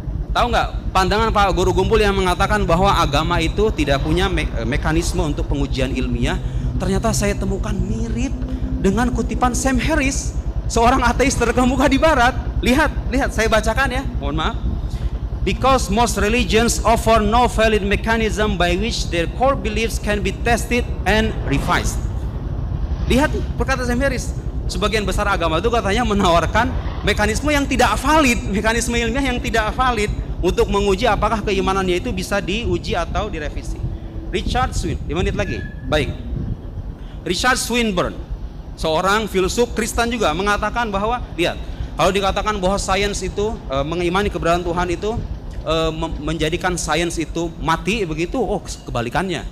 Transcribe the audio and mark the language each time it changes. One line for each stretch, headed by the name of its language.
Indonesian: Tahu nggak pandangan Pak Guru Gumpul yang mengatakan bahwa agama itu tidak punya mekanisme untuk pengujian ilmiah? Ternyata saya temukan mirip dengan kutipan Sam Harris, seorang ateis terkemuka di Barat. Lihat, saya bacakan ya. Mohon maaf.
English: Because most religions offer no valid mechanism by which their core beliefs can be tested and revised.
Indonesian: Lihat perkataan Sam Harris. Sebagian besar agama itu katanya menawarkan mekanisme yang tidak valid, mekanisme ilmiah yang tidak valid untuk menguji apakah keimanannya itu bisa diuji atau direvisi. Richard Swinburne, 5 menit lagi. Baik. Richard Swinburne, seorang filsuf Kristen juga mengatakan bahwa, lihat, kalau dikatakan bahwa sains itu mengimani keberadaan Tuhan itu menjadikan sains itu mati begitu, oh kebalikannya.